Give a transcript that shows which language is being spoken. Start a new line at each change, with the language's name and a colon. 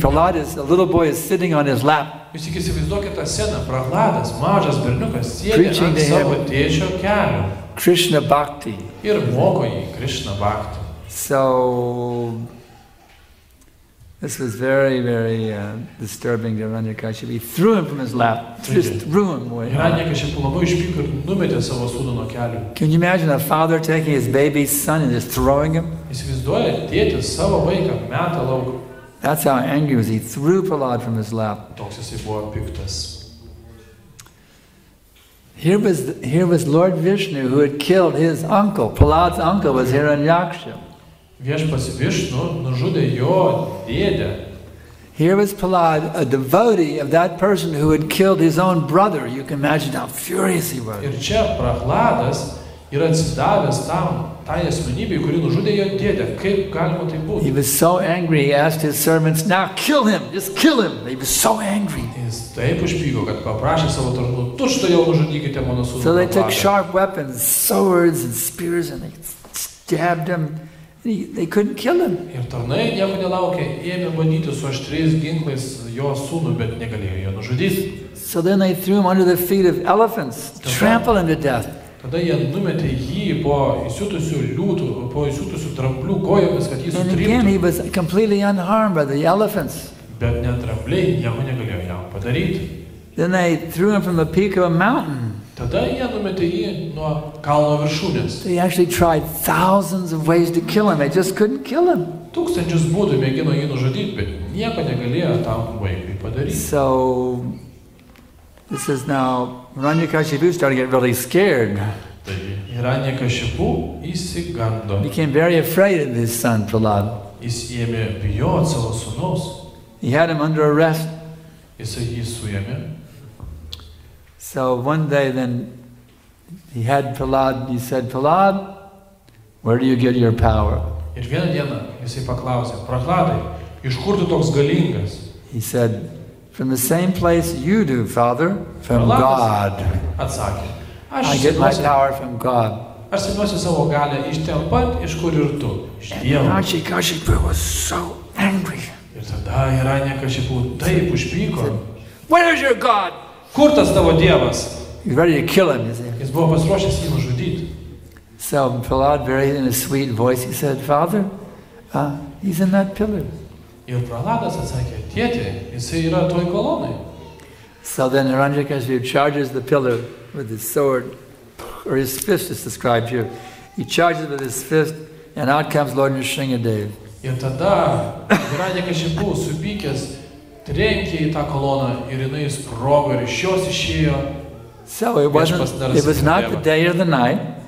English: Prahlad is, a little boy is sitting on his lap,
Lithuanian: Jūs tik įsivaizduokite tą sceną. Prahladas, mažas berniukas, sėdi
English: Preaching
Lithuanian: ant
English: to
Lithuanian: savo
English: him.
Lithuanian: tėčio kelių
English: Krishna Bhakti.
Lithuanian: ir moko jį Krishna Bhakti.
English: So, this was very, very disturbing to Hiranyakashipu. He threw him from his lap, just threw him away.
Lithuanian: Hiranyakashipu labai išpyko ir numetė savo sūnų nuo kelių.
English: Can you imagine a father taking his baby son and just throwing him?
Lithuanian: Įsivaizduoja, tėtis savo vaiką meta lauk.
English: That's how angry he was. He threw Prahlad from his lap.
Lithuanian: Toks jisai buvo piktas.
English: Here was Lord Vishnu who had killed his uncle. Prahlad's uncle was Hiranyakashipu.
Lithuanian: Viešpats Višnu nužudė jo dėdę.
English: Here was Prahlad, a devotee of that person who had killed his own brother. You can imagine how furious he was.
Lithuanian: Ir čia Prahladas yra atsidavęs tai asmenybei, kuri nužudė jo dėdę. Kaip galima tai būti?
English: He was so angry, he asked his servants, now kill him, just kill him. He was so angry.
Lithuanian: Jis taip užpyko, kad paprašė savo tarnų, tučtuojau nužudykite mano sūnų.
English: So they took
Lithuanian: Prahladą.
English: sharp weapons, swords and spears, and they stabbed him. They couldn't kill him.
Lithuanian: Ir tarnai nieko nelaukė, ėmė bandyti su aštriais ginklais jo sūnų, bet negalėjo jo nužudyti.
English: So then they threw him under the feet of elephants, trampled him to death.
Lithuanian: Tada jie numetė jį po įsiutusių liūtų, po įsiutusių dramblių kojomis, kad jį
English: And again,
Lithuanian: sutryptų.
English: he was completely unharmed by the elephants.
Lithuanian: Bet net drambliai nieko negalėjo jam padaryti.
English: Then they threw him from the peak of a mountain.
Lithuanian: Tada jie numetė jį nuo kalno viršūnės.
English: They actually tried thousands of ways to kill him. They just couldn't kill him.
Lithuanian: Tūkstančius būdų mėgino jį nužudyti, bet nieko negalėjo tam vaikui padaryti.
English: So, this is now, Hiranyakashipu started to get really scared.
Lithuanian: Taigi, Hiranyakashipu įsigando.
English: Became very afraid of his son, Prahlad.
Lithuanian: Jis ėmė bijoti savo sūnaus.
English: He had him under arrest.
Lithuanian: Jisai jį suėmė.
English: So one day then, he had Prahlad, he said, Prahlad, where do you get your power?
Lithuanian: Ir vieną dieną jisai paklausė, Prahladai, iš kur tu toks galingas?
English: He said, from the same place you do, Father, from God.
Lithuanian: Atsakė,
English: I get my power from God.
Lithuanian: Aš semiuosi savo galę iš ten pat, iš kur ir tu, iš Dievo.
English: Hiranyakashipu was so angry.
Lithuanian: Ir tada Hiranyakashipu taip užpyko.
English: Where is your God?
Lithuanian: Kur tas tavo Dievas?
English: He's ready to kill him, you see.
Lithuanian: Jis buvo pasiruošęs jį nužudyti.
English: So Prahlad, very in a sweet voice, he said, Father, he's in that pillar.
Lithuanian: Ir Prahladas atsakė, tėti, jisai yra toj kolonai.
English: So then Hiranyakashipu charges the pillar with his sword, or his fist is described here. He charges with his fist, and out comes Lord Nrisimha Dev.
Lithuanian: Ir tada Hiranyakashipu supykęs trenkė į tą koloną ir jinai sprogo ir iš jos išėjo.
English: So it was not the day or the night.